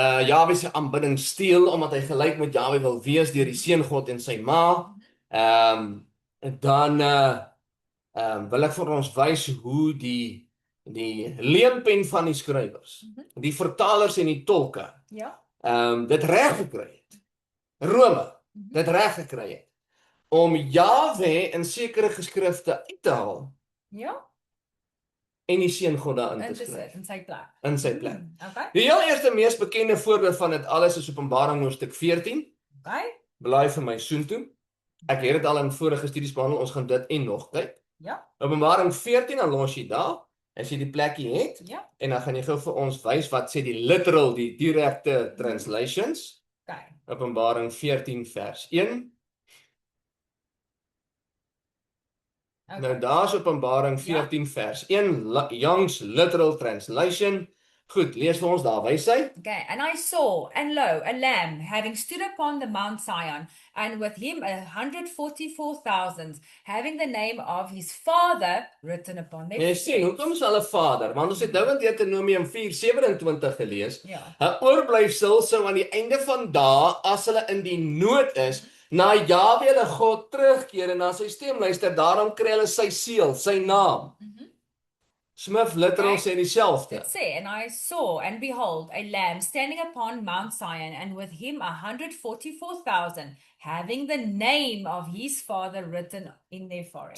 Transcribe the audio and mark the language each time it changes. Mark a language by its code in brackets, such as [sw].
[af] Jahwe se aanbidding steel omdat hy gelyk met Jahwe wil wees deur die seun God en sy ma, dan wil ek vir ons wys hoe die leempen van die skrywers, die vertalers en die tolke, Ja. dit reg gekry het. Rome, dit reg gekry het om Jahwe in sekere geskrifte uit te haal Ja. en die seun God daarin te In te skryf. sit in sy plek. In sy plek. Okay. Die heel eerste mees bekende voorbeeld van dit alles is Openbaring hoofstuk 14. Okay. Blaai vir my soontoe. Ek het dit al in vorige studies behandel, ons gaan dit en nog kyk. Ja. Openbaring 14, dan los jy daar, as jy die plekkie het, Ja. en dan gaan jy gou vir ons wys wat sê die literal, die direkte translations. Okay. Openbaring 14 vers 1. Nou daar's Openbaring 14 vers 1, Young's literal translation. Goed, lees vir ons daar, wys hy. [en] Okay, and I saw, and lo, a lamb having stood upon the Mount Zion, and with him 144,000, having the name of his father written upon their [af] Jy sien, hoekom is hulle vader? Want ons het nou in Deuteronomium 4:27 gelees. Ja. 'n Oorblyfsel sou aan die einde van dae, as hulle in die nood is, na Jahwe hulle God terugkeer en na sy stem luister, daarom kry hulle sy seël, sy naam. Smith literal Okay. sê dieselfde. [en] It say, and I saw, and behold, a lamb standing upon Mount Zion, and with him 144,000, having the name of his father written in their forehead.